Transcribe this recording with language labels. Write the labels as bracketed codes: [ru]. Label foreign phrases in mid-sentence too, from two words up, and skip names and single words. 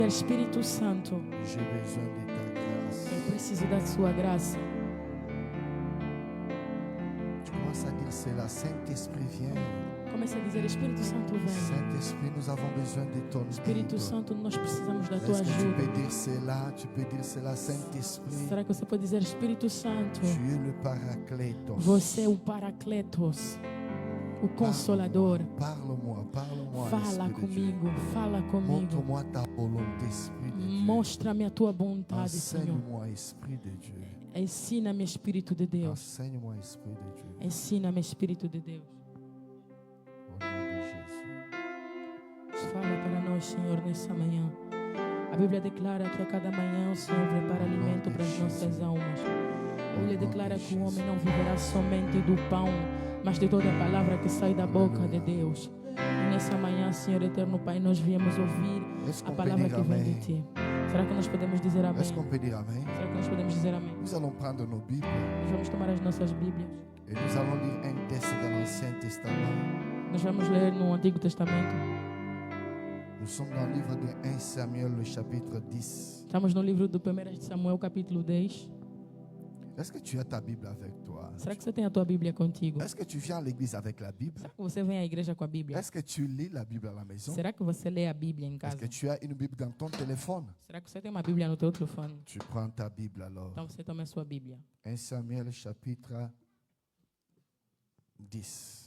[pt] Espírito Santo, [fr] j'ai besoin de ta grâce. [pt] eu preciso da sua graça. [fr] Tu commences à dire cela. Saint-Esprit, viens. [pt] Comece a dizer: Espírito Santo, vem. [fr] Saint-Esprit, nous avons besoin de ton [pt] Espírito [fr] aide. [pt] Santo, nós precisamos da tua [fr] Est-ce que tu [pt] ajuda. [fr] peux dire cela? Tu peux dire cela, Saint-Esprit. [pt] Será que você pode dizer: Espírito Santo, [fr] Tu es le Paraclétos. [pt] você é o Paracletos, o Consolador. [fr] Parle-moi, parle-moi. [pt] Fala [fr] Esprit de Dieu. [pt] comigo, fala comigo. [fr] Montre-moi ta volonté, Esprit de Dieu. [pt] Mostra-me a tua vontade, Senhor. [fr] Enseigne-moi, Esprit de Dieu. [pt] Ensina-me, Espírito de Deus. [fr] Enseigne-moi, Esprit de Dieu. [pt] Ensina-me, Espírito de Deus. [fr] Au nom de Jésus. [pt] Fala para nós, Senhor, nessa manhã. A Bíblia declara que a cada manhã o Senhor prepara alimento para as nossas almas. A Bíblia declara que o homem não viverá somente do pão, mas de toda a palavra que sai da boca de Deus. E nessa manhã, Senhor eterno Pai, nós viemos ouvir [fr] Est-ce [pt] a [fr] qu'on peut [pt] palavra [fr] dire [pt] que vem de [fr] Amen? Ti. [pt] Será que nós podemos dizer amém? [fr] Est-ce qu'on peut dire Amen? [pt] Será que nós podemos dizer amém? [fr] Nous allons prendre nos Bibles [pt] Nós vamos tomar as nossas Bíblias. [fr] et nous allons lire un texte dans l'Ancien Testament. [pt] Nós vamos ler no Antigo Testamento. [fr] Nous sommes dans le livre de 1 Samuel, le chapitre 10. [pt] Estamos no livro do 1 de Samuel, capítulo 10. [fr] Est-ce que tu as ta Bible avec toi? [pt] Será que você tem a tua Bíblia contigo? [fr] Est-ce que tu viens à l'église avec la Bible? [pt] Será que você vem à igreja com a Bíblia? [fr] Est-ce que tu lis la Bible à la maison? [pt] Será que você lê a Bíblia em [fr] Est-ce [pt] casa? [fr] que tu as une Bible dans ton téléphone? [pt] Será que você tem uma Bíblia no teu telefone? [fr] Tu prends ta Bible alors. [pt] Então você toma a sua Bíblia. [fr] 1 Samuel, chapitre 10.